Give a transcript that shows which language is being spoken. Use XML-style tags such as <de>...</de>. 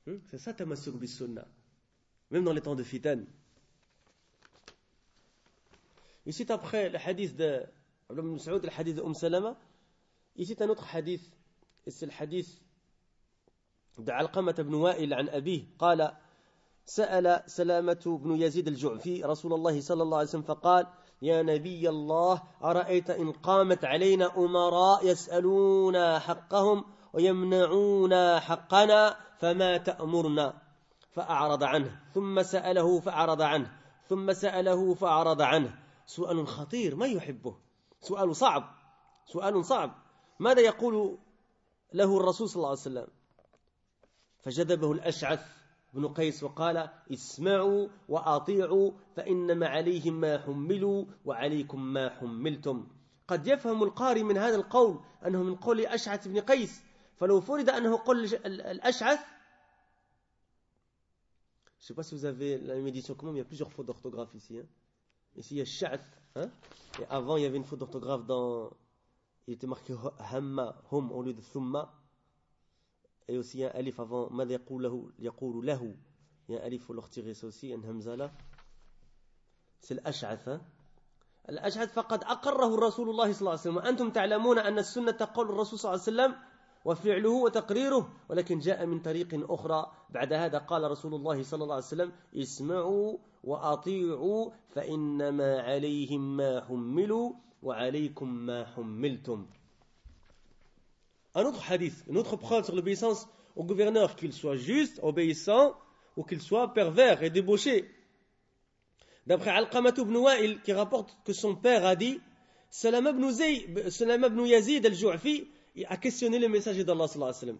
<fr>C'est ça,</fr> <ar>tamassouk bis sunnah.</ar> <fr>Même dans les temps de fitan. Il cite après le hadith de Abdullah ibn Mas'ud, le hadith d'Umm Salama. Il cite un autre hadith. Et c'est le hadith d'Alqamah ibn Wa'il an Abih.</fr> <ar>Qala, sa'ala Salamatu ibn Yazid al-Ju'fi, Rasulullah sallallahu alayhi wa sallam, faqal, ya Nabi Allah, ara'ayta in qamat alayna umara yas'aluna haqqahum, ويمنعونا حقنا فما تأمرنا فأعرض عنه ثم سأله فأعرض عنه ثم سأله فأعرض عنه سؤال خطير ما يحبه سؤال صعب ماذا يقول له الرسول صلى الله عليه وسلم فجذبه الأشعث بن قيس وقال اسمعوا وأطيعوا فإنما عليهم ما حملوا وعليكم ما حملتم قد يفهم القارئ من هذا القول أنه من قول أشعث بن قيس فلو فرض أنه قل الأشعث</ar> <fr>je sais pas si vous avez la même édition que moi, mais il y a plusieurs fautes d'orthographe ici, hein. Ici il y a Sha'ath, hein? Et avant il y avait une faute d'orthographe dans il était marqué Hamma Hum au lieu de Thumma, et aussi il y a un alif avant</fr> <ar>ماذا يقول له,</ar> <fr>il y a un alif, il faut le retirer, ça aussi, un hamzala, c'est l'Ash'ath, hein.</fr> <ar>الأشعث فقد أقره الرسول الله صلى الله عليه وسلم أنتم تعلمون أن السنة تقول الرسول صلى الله عليه وسلم وفعله وتقريره، ولكن جاء من طريق أخرى بعد هذا. قال رسول الله صلى الله عليه وسلم: اسمعوا وأطيعوا، فإنما عليهم ما حملوا وعليكم ما حملتم.</ar> <fr>Un autre hadith, une autre preuve sur l'obéissance au gouverneur, qu'il soit juste, obéissant, ou qu'il soit pervers et débauché. D'après Al-Qamah ibn Wa'il, qui rapporte que son père a dit, Salama ibn Yazid al-Ju'fi a questionné le messager d'Allah sallallahu alayhi wa sallam.</fr>